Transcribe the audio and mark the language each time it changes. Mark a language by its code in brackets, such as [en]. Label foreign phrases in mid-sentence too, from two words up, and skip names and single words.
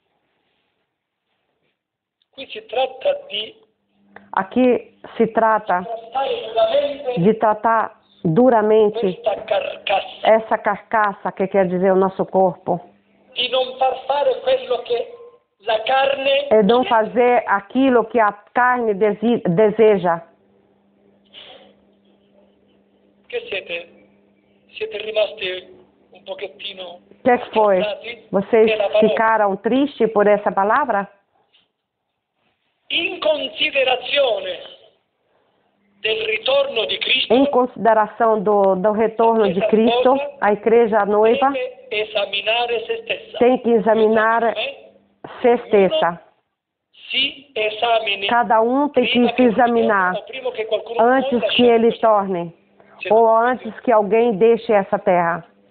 [pt] Aqui se trata de tratar duramente essa carcaça, que quer dizer o nosso corpo. E não fazer aquilo que a carne deseja. [it] Siete rimasti un pochettino. [pt] O que foi? Vocês ficaram tristes por essa palavra? [it] In considerazione del ritorno di Cristo. [pt] Em consideração do retorno de Cristo, a igreja noiva tem que examinar certeza. Cada um tem que se examinar antes que ele torne, ou antes que alguém deixe essa terra.